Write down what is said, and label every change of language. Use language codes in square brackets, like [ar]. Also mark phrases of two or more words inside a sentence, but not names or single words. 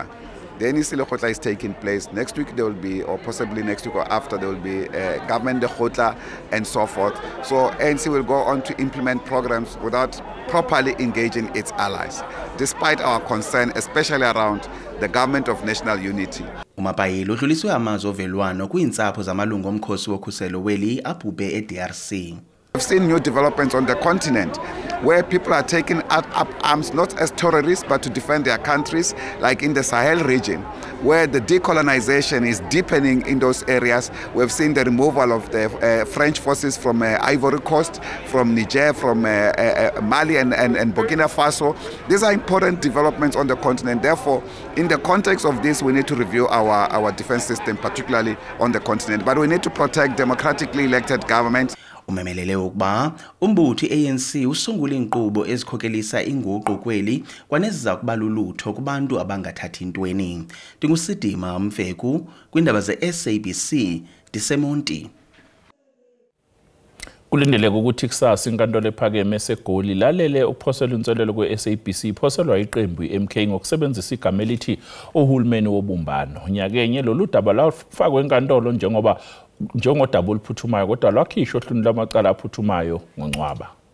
[en] The NEC Lekgotla is taking place. Next week there will be, or possibly next week or after, there will be government Lekgotla and so forth. So ANC will go on to implement programs without properly engaging its allies, despite our concern, especially around the government of national unity. [xh] uMapaila udluliswe amazwi ovelwano kwiintsapho zamalungu omkhosi wokhuselo weli abhubhe eDRC. [en] We've seen new developments on the continent where people are taking up arms not as terrorists but to defend their countries, like in the Sahel region, where the decolonization is deepening in those areas. We've seen the removal of the French forces from Ivory Coast, from Niger, from Mali and Burkina Faso. These are important developments on the continent. Therefore, in the context of this, we need to review our defense system, particularly on the continent. But we need to protect democratically elected governments. [xh] umemelele ukuba umbutho i-ANC usungula inkqubo ezikhokelisa inguqu kweli kwaneziza kuba lulutho kubantu abangathathi intweni. Ndingusidima Mfeku kwindaba ze-SABC Disemonti. [zu] Kulindeleke ukuthi kusasa inkantolo ephakeme eseGoli lalele ukuphosela inselelo kwe-SABC iphoselwa iqembu i-MK ngokusebenzisa igama elithi uhulumeni wobumbano. Nyakenye lolu daba lafakwa enkantolo njengodaba oluphuthumayo kodwa lwakhishwa ohlwini lamacala aphuthumayo ngoNcwaba.